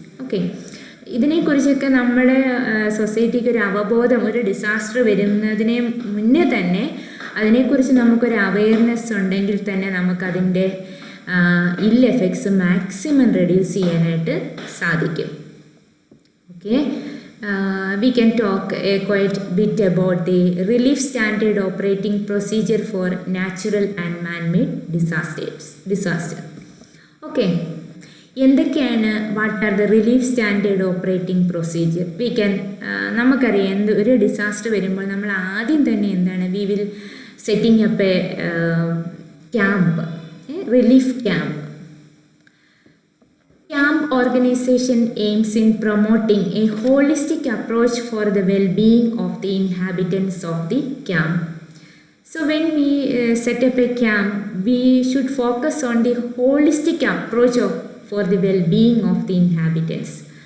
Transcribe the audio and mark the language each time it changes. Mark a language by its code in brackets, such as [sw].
[ml] Okay, ഇതിനെക്കുറിച്ചൊക്കെ നമ്മുടെ സൊസൈറ്റിക്ക് ഒരു അവബോധം, ഒരു ഡിസാസ്റ്റർ വരുന്നതിന് മുന്നേ തന്നെ അതിനെക്കുറിച്ച് നമുക്കൊരു അവെയർനെസ് ഉണ്ടെങ്കിൽ തന്നെ നമുക്കതിൻ്റെ ഇൽ എഫക്ട്സ് മാക്സിമം റെഡ്യൂസ് ചെയ്യാനായിട്ട് സാധിക്കും. [en] Okay, we can talk quite bit about the relief standard operating procedure for natural and man-made disaster. Okay, [ml] എന്തൊക്കെയാണ് [en] What are the relief standard operating procedure? We can [ml] നമുക്കറിയാം ഒരു disaster വരുമ്പോൾ നമ്മൾ ആദ്യം തന്നെ എന്താണ്, [en] We will setting up a camp, relief camp. organization aims in promoting a holistic approach for the well-being of the inhabitants of the camp. So when we set up a camp, we should focus on the holistic approach for the well-being of the inhabitants.